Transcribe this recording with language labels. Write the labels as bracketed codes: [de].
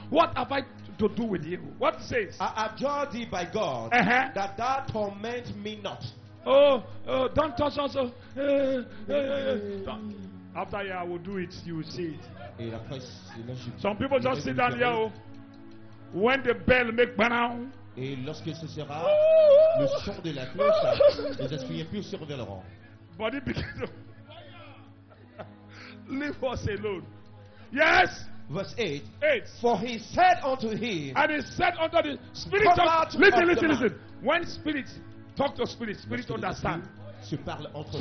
[en] What have I to do with you? What it says? I adjure thee by God Uh-huh. that thou torment me not. Oh, don't touch us. Don't. After here, I will do it. You will see it. [fr] Et après, et là, je- [en] Some people just sit down here. Oh. When the bell make bang, [fr] Et lorsque ce sera le son de la cloche, les esprits impurs surveilleront. [en] body begin to leave us alone. Yes, Verse 8. 8. For he said unto him, And he said unto the spirit Come of, out listen, of listen, the listen. When spirit talk to spirit, spirit [fr] lorsque les [en] understand. [fr] esprits se parlent entre eux,